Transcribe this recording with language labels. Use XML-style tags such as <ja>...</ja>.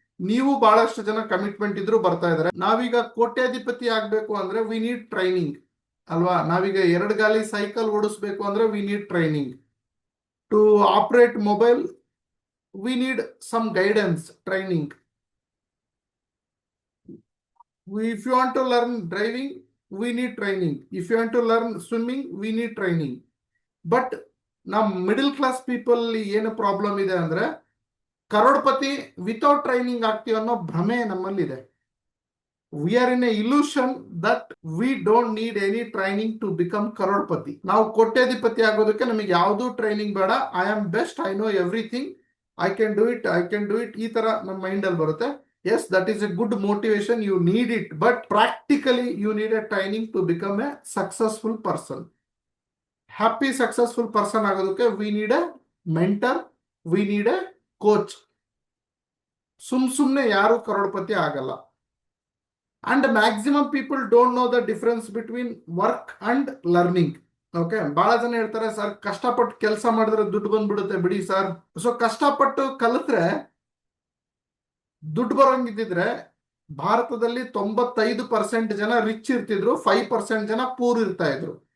<kn>ನೀವು ಬಹಳಷ್ಟು ಜನ ಕಮಿಟ್ಮೆಂಟ್ ಇದ್ರು ಬರ್ತಾ ಇದ್ದಾರೆ. ನಾವೀಗ ಕೋಟ್ಯಾಧಿಪತಿ ಆಗ್ಬೇಕು ಅಂದ್ರೆ</kn> <en>we need training</en> <kn>ಅಲ್ವಾ. ನಾವೀಗ 2 ಗಾಲಿ ಸೈಕಲ್ ಓಡಿಸ್ಬೇಕು ಅಂದ್ರೆ</kn> <en>We need training. To operate mobile we need some guidance, training. If you want to learn driving, we need training. If you want to learn swimming, we need training.</en> <kn>But ನಮ್ಮ middle class people ಏನು problem ಇದೆ ಅಂದ್ರೆ,</kn> <en>crorepati without training</en> <kn>ಆಗ್ತೀವಿ ಅನ್ನೋ ಭ್ರಮೆ ನಮ್ಮಲ್ಲಿದೆ.</kn> <en>We are in a illusion that we don't need any training to become crorepati.</en> <kn>ನಾವು ಕೋಟ್ಯಾಧಿಪತಿ ಆಗೋದಕ್ಕೆ ನಮಗೆ ಯಾವುದೂ ಟ್ರೈನಿಂಗ್ ಬೇಡ.</kn> <en>I am best, I know everything, I can do it</en> <kn>ಈ ತರ ನಮ್ಮ ಮೈಂಡ್ ಅಲ್ಲಿ ಬರುತ್ತೆ.</kn> <en>Yes, that is a good motivation. You need it, but practically you need a training to become a successful person. Happy successful person ಆಗೋದಕ್ಕೆ we need a mentor, we need a coach.</en> <kn>ಸುಮ್ನೆ ಯಾರು ಕರೋಡ್ಪತಿ ಆಗಲ್ಲ.</kn> <en>And maximum people don't know the difference between work and learning.</en> <kn>Okay, ಬಹಳ ಜನ ಹೇಳ್ತಾರೆ sir ಕಷ್ಟಪಟ್ಟು ಕೆಲಸ ಮಾಡಿದ್ರೆ ದುಡ್ಡು ಬಂದ್ಬಿಡುತ್ತೆ ಬಿಡಿ ಸರ್. ಸೊ ಕಷ್ಟಪಟ್ಟು ಕಲಿತ್ರೆ ದುಡ್ಡು ಬರೋಂಗಿದ್ದಿದ್ರೆ ಭಾರತದಲ್ಲಿ 95% ಜನ ರಿಚ್ ಇರ್ತಿದ್ರು, 5% ಜನ ಪೂರ್ ಇರ್ತಾ ಇದ್ರು.</kn>